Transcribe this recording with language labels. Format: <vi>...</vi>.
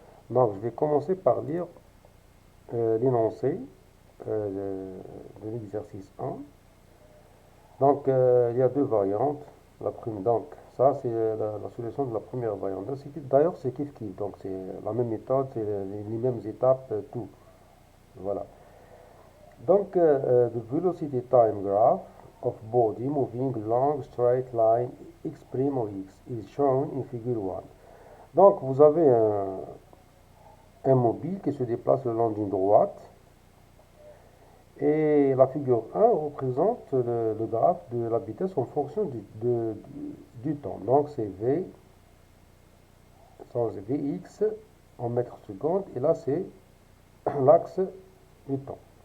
<fr>Donc, je vais commencer par lire l'énoncé de l'exercice 1. Il y a deux variantes. Ça, c'est la solution de la première variante. D'ailleurs, c'est kiff-kiff. Donc, c'est la même méthode, c'est les mêmes étapes, tout. Voilà.</fr> <en>The velocity time graph of body moving along straight line x'</en> <fr>ou</fr> <en>x is shown in figure 1.</en> <fr>Donc, vous avez un mobile qui se déplace le long d'une droite. Et la figure 1 représente le graphe de la vitesse en fonction du temps. Donc c'est V, Vx en mètres secondes, et là c'est l'axe du temps.</fr>